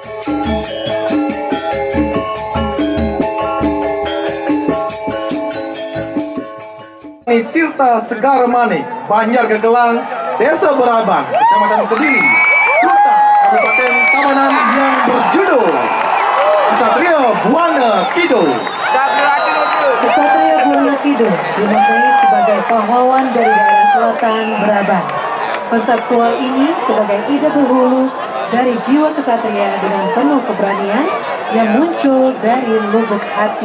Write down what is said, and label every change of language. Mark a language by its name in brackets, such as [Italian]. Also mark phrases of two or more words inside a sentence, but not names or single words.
[Indonesian] Tirta Segar Manik, Banjar Gegelang, Desa Beraban, Kecamatan Kediri, Duta Kabupaten Tabanan yang berjudul Ksatria Buana Kidul. Ksatria Buana Kidul dimaknai sebagai pahlawan dari daerah selatan Beraban. Konseptual ini sebagai ide berhulu dari jiwa kesatria dengan penuh keberanian yang muncul dari lubuk hati.